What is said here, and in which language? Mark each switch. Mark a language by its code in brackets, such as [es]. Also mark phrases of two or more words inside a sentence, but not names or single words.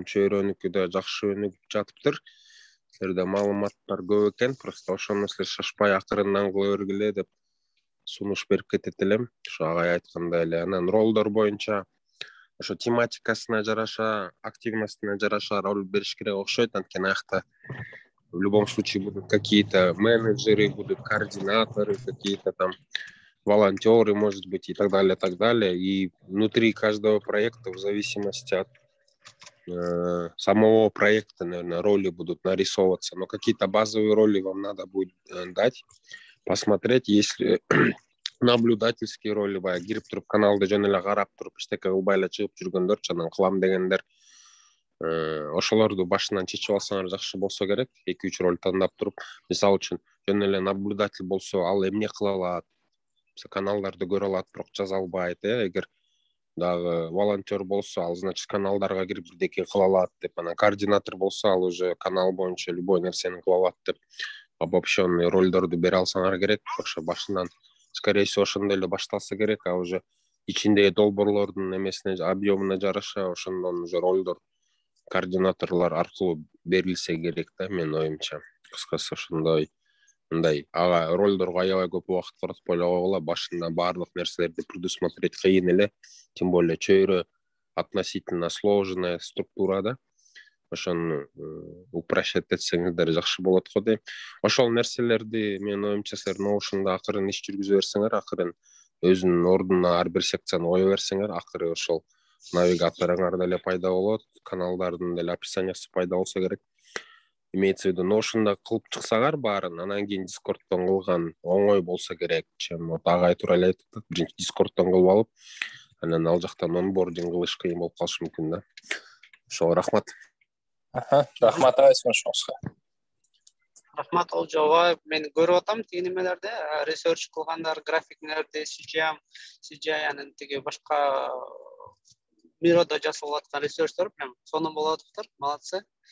[ky] Чөйрөнүкү да жакшы өнүгүп жатыптыр. Силерде маалыматтар көп экен, просто ошону силер шашпай акырындан кыла бергиле деп сунуш берип кетет элем. Ошо агай айткандай эле. Анан ролдор боюнча ошо тематикасына жараша, активностуна жараша роль бериш керек окшойт. Анткени аякта [ru] в любом случае будут какие-то менеджеры, будут координаторы, какие-то там волонтеры, может быть, и так далее, так далее. И внутри каждого проекта, в зависимости от самого проекта, наверное, роли будут нарисовываться. Но какие-то базовые роли вам надо будет дать, посмотреть, если наблюдательские роли [ky] баягы кирип туруп каналды жөн эле карап туруп эчтеке кылбай эле чыгып жүргөндөр, анан кылам дегендер, ошолорду башынан чечип алсаңар жакшы болсо керек. 2-3 роль тандап туруп, мисалы үчүн жөн эле наблюдатель болсо, ал эмне кыла алат, каналдарды көрө алат, бирок жаза албайт. Эгер дагы волонтер болсо, ал значит каналдарга кирип бирдеке кыла алат деп, анан координатор болсо, ал уже канал боюнча любой нерсени кыла алат деп обобщенный ролдорду бере алсаңар керек. Ошо башынан [ru] скорее всего [ky] ошондой эле башталса керек, а уже ичиндеги долбоорлордун эмесине, объемуна жараша ошондон уже ролдор координаторлор аркылуу берилсе керек да, менин оюмча. Кыскасы ошондой. Мындай ага ролдорго аябай көп убакыт каратпай эле койгула, башында баардык нерселерди предусмотреть кыйын эле, [ru] тем более чөйрө относительно сложная структура да. [ky] Ошону упрощать этсеңиздер жакшы болот го дейм. Ошол нерселерди менин оюмча силер Notion'да акырын иш жүргүзө берсеңер, акырын өзүнүн ордуна ар бир секцияны кое берсеңер, акыры ошол навигаторуңар деле пайда болот, каналдардын деле описаниясы пайда болсо керек. [ru] Имеется в виду, [ky] Notion'да кылып чыксаңар баарын, анан кийин Discord'дон кылган оңой болсо керек, чем агай туура эле айтып, биринчи Discord'дон кылып алып, анан ал жактан онбординг кылыш кыйын болуп калышы мүмкүн да. Ошого рахмат. Рахмат агай, сунушуңузга. Рахмат Олжобай. Мен көрүп атам тиги немелерди, research кылгандар, графиктерди, CGI анан тиги башка Мирода жасалып аткан researchтер прям сонун болуп атыптыр. Молодцы.